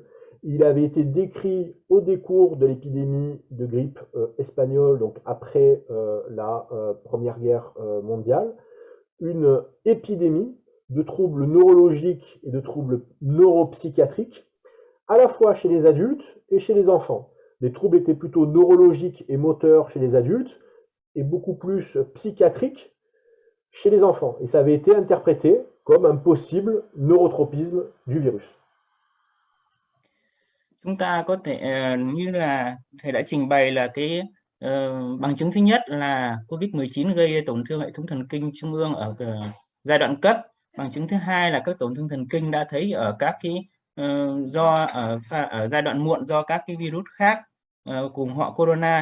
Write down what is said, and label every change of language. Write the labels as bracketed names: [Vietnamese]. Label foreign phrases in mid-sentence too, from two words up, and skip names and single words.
[French] Il avait été décrit au décours de l'épidémie de grippe espagnole, donc après la Première Guerre mondiale, une épidémie de troubles neurologiques et de troubles neuropsychiatriques, à la fois chez les adultes et chez les enfants. Les troubles étaient plutôt neurologiques et moteurs chez les adultes et beaucoup plus psychiatriques chez les enfants. Et ça avait été interprété comme un possible neurotropisme du virus. [Vietnamese] Chúng ta có thể như là thầy đã trình bày là cái bằng chứng thứ nhất là COVID-19 gây tổn thương hệ thống thần kinh trung ương ở giai đoạn cấp. Bằng chứng thứ hai là các tổn thương thần kinh đã thấy ở các cái ở giai đoạn muộn do các cái virus khác cùng họ corona.